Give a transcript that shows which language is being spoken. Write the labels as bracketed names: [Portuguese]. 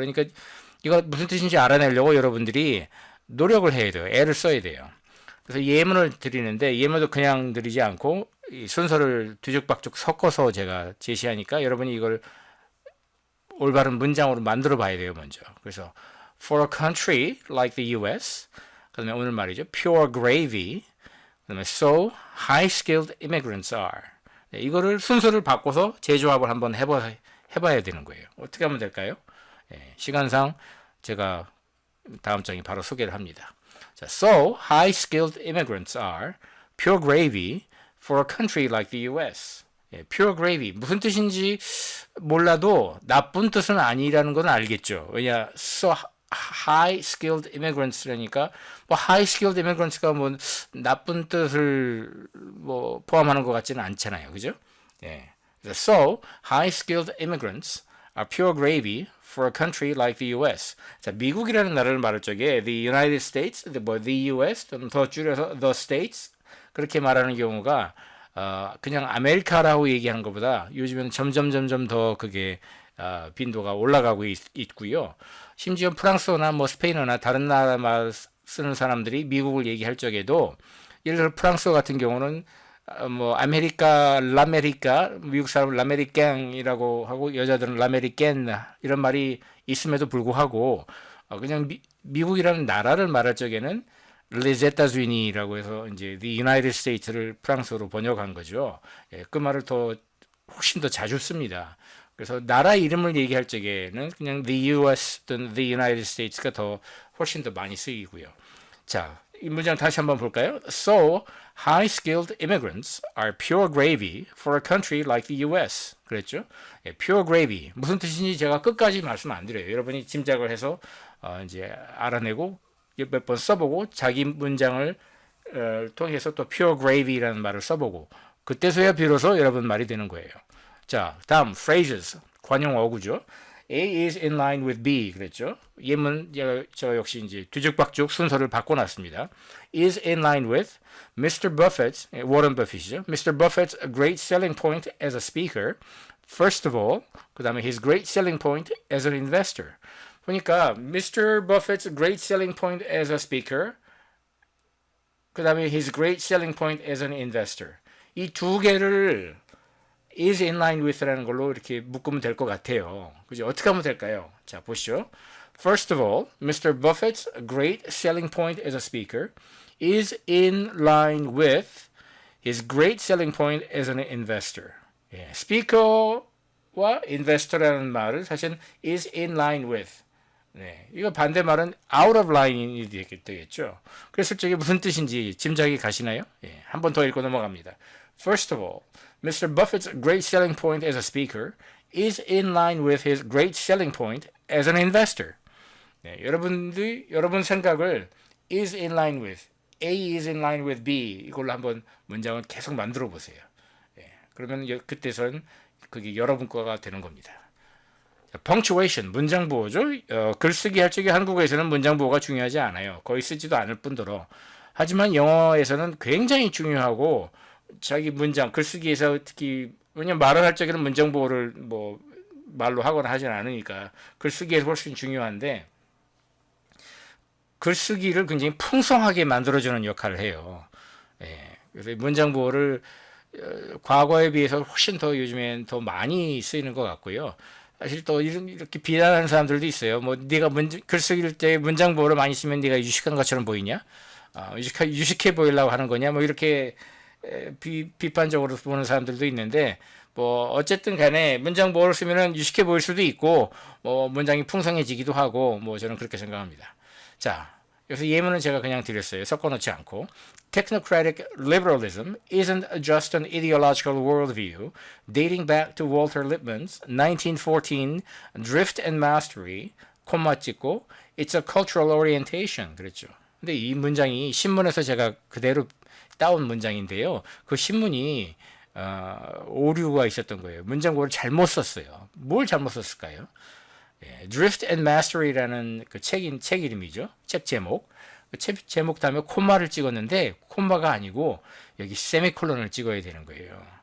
[Korean] 그러니까 이거 무슨 뜻인지 알아내려고 여러분들이 노력을 해야 돼요. 애를 써야 돼요. 그래서 예문을 드리는데 예문도 그냥 드리지 않고 이 순서를 뒤죽박죽 섞어서 제가 제시하니까 여러분이 이걸 올바른 문장으로 만들어 봐야 돼요, 먼저. 그래서 [English] for a country like the US, [Korean] 그다음에 오늘 말이죠, [English] pure gravy, [Korean] 그다음에 [English] so high-skilled immigrants are. [Korean] 네, 이거를 순서를 바꿔서 재조합을 한번 해봐야 되는 거예요. 어떻게 하면 될까요? 네, 시간상 제가 다음 장에 바로 소개를 합니다. [English] 자, so high-skilled immigrants are pure gravy for a country like the US. [Korean] 예, [English] pure gravy [Korean] 무슨 뜻인지 몰라도 나쁜 뜻은 아니라는 건 알겠죠. 왜냐, [English] so high-skilled immigrants [Korean] 라니까 뭐 high-skilled immigrants가 뭐 나쁜 뜻을 뭐 포함하는 것 같지는 않잖아요, 그죠? [English] 예, so high-skilled immigrants are pure gravy for a country like the US. [Korean] 자, 미국이라는 나라를 말할 적에 [English] the United States, the US [Korean] 또는 더 줄여서 [English] the States [Korean] 그렇게 말하는 경우가 그냥 아메리카라고 얘기하는 것보다 요즘에는 점점 더 그게 빈도가 올라가고 있고요. 심지어 프랑스어나 뭐 스페인어나 다른 나라 말 쓰는 사람들이 미국을 얘기할 적에도 예를 들어 프랑스어 같은 경우는 뭐 아메리카, 라메리카, 미국 사람은 라메리깽이라고 하고 여자들은 라메리깬 이런 말이 있음에도 불구하고 그냥 미국이라는 나라를 말할 적에는 [French] Les États-Unis [Korean] 라고 해서 이제 [English] The United States [Korean] 를 프랑스어로 번역한 거죠. 예, 그 말을 훨씬 더 자주 씁니다. 그래서 나라 이름을 얘기할 적에는 그냥 [English] The US [Korean] 또는 [English] The United States [Korean] 가 훨씬 더 많이 쓰이고요. 자, 이 문장 다시 한번 볼까요? [English] So, high-skilled immigrants are pure gravy for a country like the US. [Korean] 그랬죠? 예, [English] pure gravy. [Korean] 무슨 뜻인지 제가 끝까지 말씀 안 드려요. 여러분이 짐작을 해서 이제 알아내고 몇 번 써보고 자기 문장을 통해서 또 [English] pure gravy [Korean] 라는 말을 써보고 그때서야 비로소 여러분 말이 되는 거예요. 자, 다음 phrases. 관용 어구죠. [English] A is in line with B [Korean] 그랬죠. 예문 저 역시 이제 뒤죽박죽 순서를 바꿔놨습니다. [English] is in line with Mr. Buffett's [Korean] 워런 버핏이죠. [English] Mr. Buffett's great selling point as a speaker. First of all, [Korean] 그 다음에 [English] his great selling point as an investor. [Korean] 보니까 Mr. [English] Buffett's great selling point as a speaker. [Korean] 그 다음에 [English] his great selling point as an investor. [Korean] 이 두 개를 [English] is in line with [Korean] 라는 걸로 이렇게 묶으면 될 것 같아요. 그죠? 어떻게 하면 될까요? 자, 보시죠. [English] First of all, Mr. Buffett's great selling point as a speaker is in line with his great selling point as an investor. [Korean] 예, 스피커와 investor라는 말을 사실 [English] is in line with. [Korean] 네, 이거 반대말은 [English] out of line [Korean] 이 되겠죠. 그랬을 적에 무슨 뜻인지 짐작이 가시나요? 예, 한 번 더 읽고 넘어갑니다. [English] First of all, Mr. Buffett's great selling point as a speaker is in line with his great selling point as an investor. [Korean] 네, 여러분 생각을 [English] is in line with, A is in line with B [Korean] 이걸로 한번 문장을 계속 만들어 보세요. 네, 그러면 그때선 그게 여러분 거가 되는 겁니다. 자, punctuation, 문장 보호죠. 글쓰기 할 적에 한국어에서는 문장 보호가 중요하지 않아요. 거의 쓰지도 않을 뿐더러. 하지만 영어에서는 굉장히 중요하고 자기 문장, 글쓰기에서 특히 왜냐면 말을 할 적에는 문장 보호를 뭐 말로 하거나 하진 않으니까 글쓰기에서 훨씬 중요한데 글쓰기를 굉장히 풍성하게 만들어주는 역할을 해요. 예, 그래서 문장 보호를 과거에 비해서 훨씬 더 요즘엔 더 많이 쓰이는 것 같고요. 사실 또 이렇게 비난하는 사람들도 있어요. 뭐 네가 글쓰기를 때 문장 보호를 많이 쓰면 네가 유식한 것처럼 보이냐? 유식해 보이려고 하는 거냐? 뭐 이렇게 비판적으로 보는 사람들도 있는데 뭐 어쨌든 간에 문장 보호를 쓰면은 유식해 보일 수도 있고 뭐 문장이 풍성해지기도 하고 뭐 저는 그렇게 생각합니다. 자, 여기서 예문은 제가 그냥 드렸어요. 섞어놓지 않고. [English] Technocratic liberalism isn't just an ideological worldview dating back to Walter Lippmann's 1914 Drift and Mastery, [Korean] 콤마 찍고 [English] It's a cultural orientation [Korean] 그랬죠. 근데 이 문장이 신문에서 제가 그대로 따온 문장인데요. 그 신문이 오류가 있었던 거예요. 문장고를 잘못 썼어요. 뭘 잘못 썼을까요? 예, Drift and Mastery라는 그 책 이름이죠. 책 제목. 그 책 제목 다음에 콤마를 찍었는데 콤마가 아니고 여기 세미콜론을 찍어야 되는 거예요.